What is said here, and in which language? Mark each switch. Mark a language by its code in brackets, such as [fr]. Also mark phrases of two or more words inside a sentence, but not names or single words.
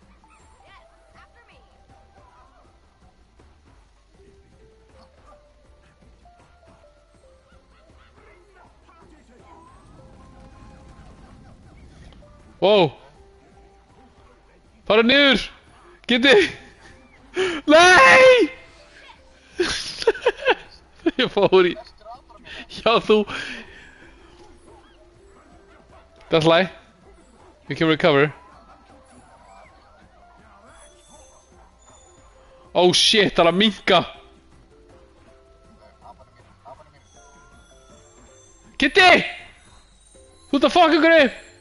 [en] Wow. [is] Fara niður. Geti. Nei. Ég fór í. Já, þú. [en] That's lie. We can recover. Oh shit, [is] það er að minka. Kitty! Þú ert að fucka ykkur upp!